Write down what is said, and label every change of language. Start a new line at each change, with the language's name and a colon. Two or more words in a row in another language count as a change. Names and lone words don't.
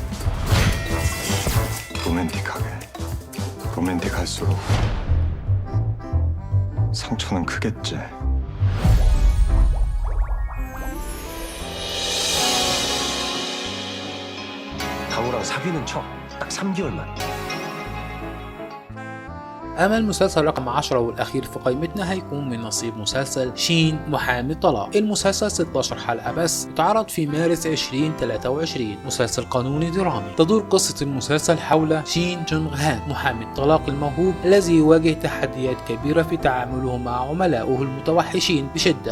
Korean: 로맨틱하게. 로맨틱할수록 상처는 크겠지. 강우랑 사귀는 척 딱 3개월만.
Arabic: أما المسلسل رقم 10 والأخير في قائمتنا هيكون من نصيب مسلسل شين محامي الطلاق. المسلسل 16 حلقة بس، اتعرض في مارس 2023. مسلسل قانوني درامي. تدور قصة المسلسل حول شين جونغ هان، محامي الطلاق الموهوب الذي يواجه تحديات كبيرة في تعامله مع عملائه المتوحشين بشدة.